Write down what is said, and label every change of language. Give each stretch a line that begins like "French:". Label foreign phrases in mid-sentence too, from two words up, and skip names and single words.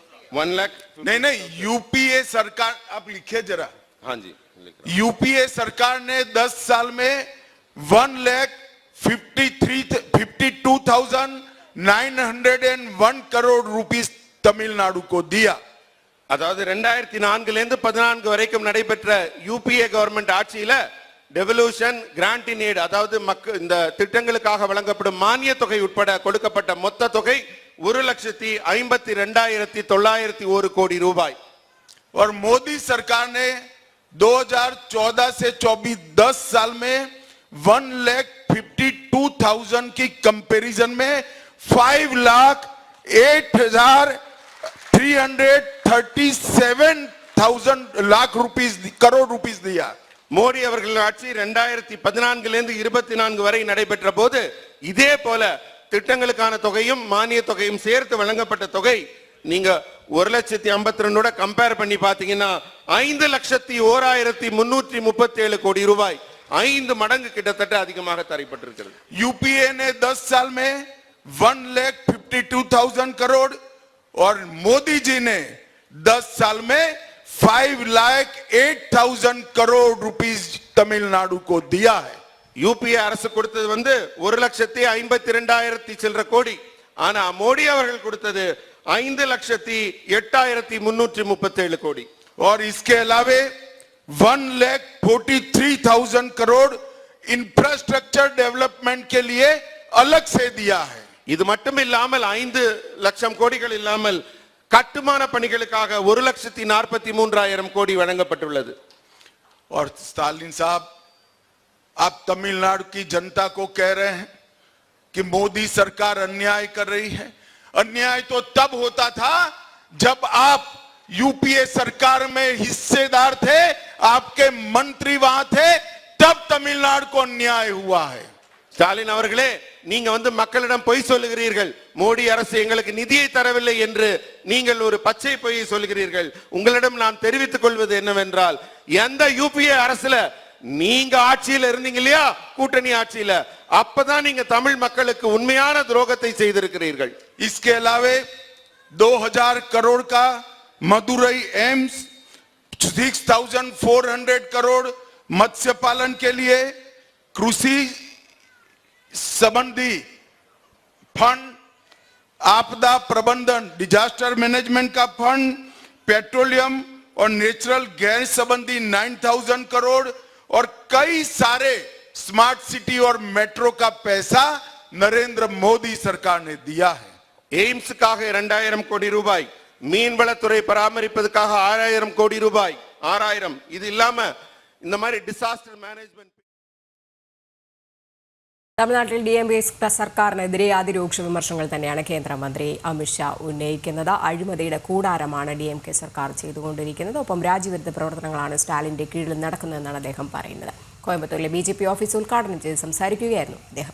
Hindi: 1 लाख नहीं, यूपीए सरकार, आप लिखिए जरा। हाँ जी, लिख रहा यूपीए सरकार ने 10 साल में 1,52,901 करोड़ रुपीस तमिलनाडु को दिया।
Tamil: அதாவது 2004 இருந்து 14 வரைக்கும் நடைபெற்ற யூபிஏ கவர்மெண்ட் ஆட்சியில
English: devolution grant in aid,
Tamil: அதாவது இந்த திட்டங்களுக்காக வழங்கப்படும் மானிய தொகை உட்பட கொடுக்கப்பட்ட மொத்த தொகை 1,52,901 கோடி ரூபாய்.
Hindi: और मोदी सरकार ने 2014 से 24 10 साल में 1,52,000 की कंपैरिजन में 5,08,337,000 करोड़ रुपीस दिया।
Tamil: மோடி அவர்கள் ஆட்சி 2014 இருந்து 24 வரை நடைபெற்ற போது இதே போல திட்டங்களுக்கான தொகையும் மானிய தொகையும் சேர்த்து வழங்கப்பட்ட தொகை நீங்க 1,52,000 கம்பேர் பண்ணி பாத்தீங்கன்னா 5,01,337 கோடி ரூபாய், 5 மடங்கு கிட்டத்தட்ட அதிகமாக தரப்பட்டிருக்கிறது.
Hindi: यूपीए ने 10 साल में 1,52,000 करोड़ और मोदी जी ने 10 साल में 5,08,000 करोड़ रुपीस तमिलनाडु को दिया है।
Tamil: யூபிஏ அரசு கொடுத்தது 1,52,000 சில்லற கோடி, ஆனா மோடி அவர்கள் கொடுத்தது 5,08,337 கோடி.
Hindi: और इसके अलावे 1,43,000 करोड़
English: infrastructure development
Hindi: के लिए अलग से दिया है।
Tamil: இது மட்டும் இல்லாமல் 5 லட்சம் கோடிகள் இல்லாமல் கட்டுமான பணிகளுக்காக 1,43,000 கோடி வழங்கப்பட்டுள்ளது.
Hindi: और स्टालिन साहब, आप तमिलनाडु की जनता को कह रहे हैं कि मोदी सरकार अन्याय कर रही है। अन्याय तो तब होता था जब आप यूपीए सरकार में हिस्सेदार थे, आपके मंत्री वहां थे, तब तमिलनाडु को अन्याय हुआ है।
Tamil: ஸ்டாலின் அவர்களே, நீங்க மக்களிடம் பொய் சொல்லுகிறீர்கள். மோடி அரசு எங்களுக்கு நிதியை தரவில்லை என்று நீங்கள் ஒரு பச்சை பொய்யை சொல்லுகிறீர்கள். உங்களிடம் நான் தெரிவித்துக் கொள்வது என்னவென்றால், எந்த யூபிஏ அரசுல நீங்க ஆட்சியில இருந்தீங்க இல்லையா, கூட்டணி ஆட்சியில, அப்பதான் நீங்க தமிழ் மக்களுக்கு உண்மையான துரோகத்தை செய்திருக்கிறீர்கள்.
Hindi: इसके अलावे 2,000 करोड़ का मदुरई एम्स, 6,400 करोड़ मत्स्य पालन के लिए, कृषि संबंधी फंड, आपदा प्रबंधन
English: disaster management
Hindi: का फंड, पेट्रोलियम और
English: natural gas
Hindi: संबंधी 9,000 करोड़ और कई सारे
English: smart city
Hindi: और मेट्रो का पैसा नरेंद्र मोदी सरकार ने दिया है।
Tamil: எய்ம்ஸுக்காக 2,000 கோடி ரூபாய், மீன்வளத்துறை பராமரிப்பதற்காக 6,000 கோடி ரூபாய், 6,000. இது இல்லாம இந்த மாதிரி
English: disaster management.
Malayalam: തമിഴ്നാട്ടിൽ DMK സർക്കാരിനെതിരെ അതിരൂക്ഷ വിമർശനങ്ങൾ തന്നെയാണ് കേന്ദ്രമന്ത്രി അമിത്ഷാ ഉന്നയിക്കുന്നത്. അഴിമതിയുടെ കൂടാരമാണ് DMK സർക്കാർ ചെയ്തുകൊണ്ടിരിക്കുന്നത്. ഒപ്പം രാജ്യവിരുദ്ധ പ്രവർത്തനങ്ങളാണ് സ്റ്റാലിന്റെ കീഴിൽ നടക്കുന്നതെന്നാണ് അദ്ദേഹം പറയുന്നത്. കോയമ്പത്തൂരിലെ BJP ഓഫീസ് ഉദ്ഘാടനം ചെയ്ത് സംസാരിക്കുകയായിരുന്നു അദ്ദേഹം.